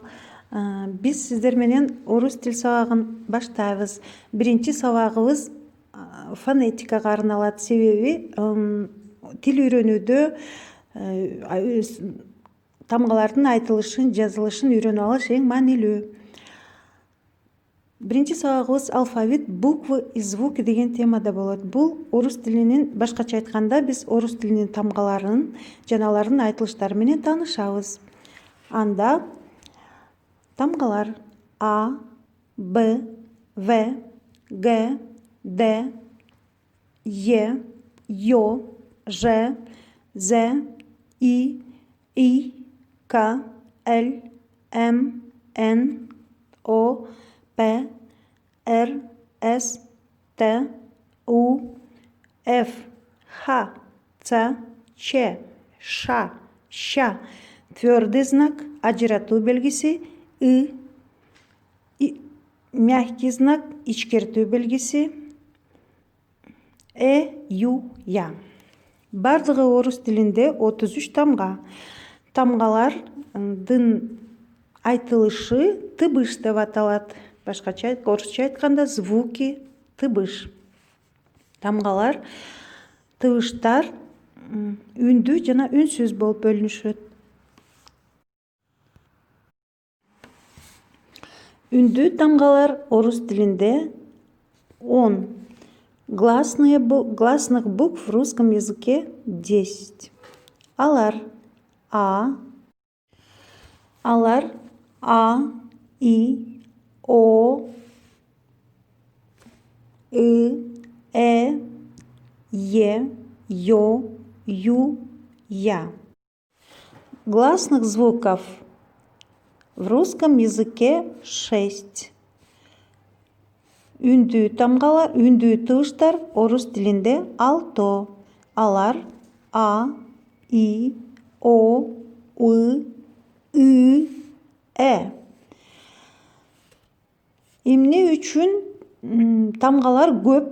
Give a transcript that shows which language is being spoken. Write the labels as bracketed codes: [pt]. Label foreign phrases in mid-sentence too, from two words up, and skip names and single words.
[ky] Биз сиздер менен орус тил сабагын баштайбыз. Биринчи сабагыбыз фонетикага арналат. Себеби тил үйрөнүүдө тамгалардын айтылышын, жазылышын үйрөнүп алыш эң маанилүү. Биринчи сабагыбыз [ru] алфавит, буквы и звуки [ky] деген темада болот. Бул орус тилинин, башкача айтканда, биз орус тилинин тамгаларын жана алардын айтылыштары менен таанышабыз. Анда тамгалар А, Б, В, Г, Д, Е, Ё, Ж, З, И, К, Л, М, Н, О, П, Р, С, Т, У, Ф, Х, Ц, Ч, Ш, Щ, [ru] твердый знак, [ky] ажыратуу белгиси, И, [ru] мягкий знак, [ky] ичкертүү белгиси, Ю, Я. Бардыгы орус тилинде 33 тамга. Тамгалардын айтылышы тыбыш деп аталат. Башкача орусча айтканда звуки, тыбыш. Тамгалар, тыбыштар үндүү жана үнсүз болуп бөлүнүшөт. Үндүү тамгалар орус тилинде 10. [ru] Гласных букв в русском языке 10. [ky] Алар А, И, О, Е, Ё, Ю, Я. [ru] Гласных звуков в русском языке 6. [ky] Үндүү тамгалар, үндүү тыбыштар орус тилинде 6. Алар А, И, О, Ы, Э. Эмне үчүн тамгалар көп?